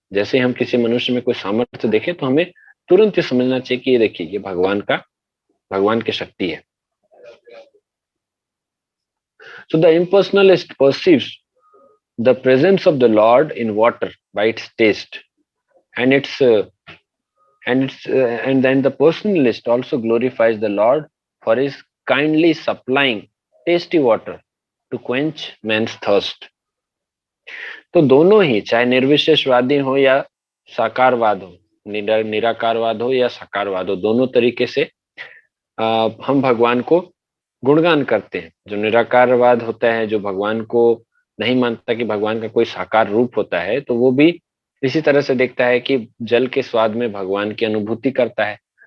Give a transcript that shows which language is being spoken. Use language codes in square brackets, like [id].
[hi] जैसे हम किसी मनुष्य में कोई सामर्थ्य देखें तो हमें तुरंत ये समझना चाहिए कि ये देखिए ये भगवान की शक्ति है। [en] So the impersonalist perceives the presence of the Lord in water by its taste, and and then the personalist also glorifies the Lord for his kindly supplying tasty water to quench man's thirst. [hi] तो दोनों ही, चाहे निर्विशेषवादी हो या साकारवाद हो, निराकारवाद हो या साकारवाद हो, दोनों तरीके से हम भगवान को गुणगान करते हैं। जो निराकारवाद होता है, जो भगवान को नहीं मानता कि भगवान का कोई साकार रूप होता है, तो वो भी इसी तरह से देखता है कि जल के स्वाद में भगवान की अनुभूति करता है।